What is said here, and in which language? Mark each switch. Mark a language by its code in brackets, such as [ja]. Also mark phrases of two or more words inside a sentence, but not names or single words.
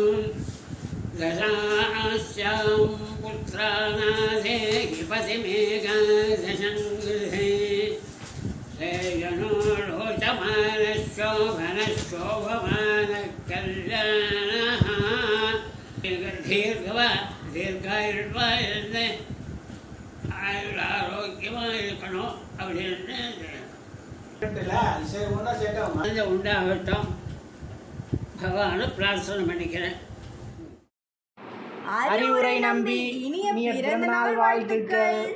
[sa] दशास्यां पुत्रानाथेहि पतिमेकादशङ्गृहे. श्रेयनो रोचमानः शोभनः शोभमानः कल्याणः. [ta] दीर्घायुर्वायुर्ने ஆரோக்கியமாக இருக்கணும் அப்படின்னு உண்டாகட்டும் பகவானை பிரார்த்தனை பண்ணிக்கிறேன். அறிவுரை நம்பி இனிய பிறந்த நாள் வாழ்த்துக்கள்.